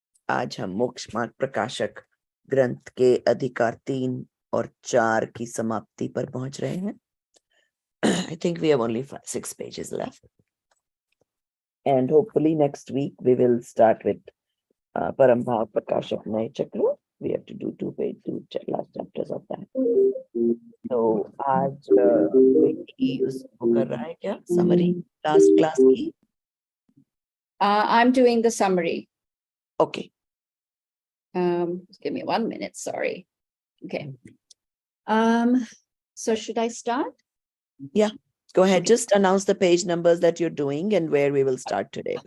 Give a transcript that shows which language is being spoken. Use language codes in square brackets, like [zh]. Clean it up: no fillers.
[hi] आज हम मोक्ष मार्ग प्रकाशक ग्रंथ के अधिकार 3 और 4 की समाप्ति पर पहुंच रहे हैं। [en] I think we have only 6 pages left. And hopefully next week we will start with Parambhav Prakashak Nay Chakra. We have to do two last chapters of that. [hi] So आज कोई उसको कर रहा है क्या? [en] Summary last class की? I'm doing the summary. Okay. Give me 1 minute, sorry. Okay. So should I start? Yeah, go ahead. Just announce the page numbers that you're doing and where we will start today.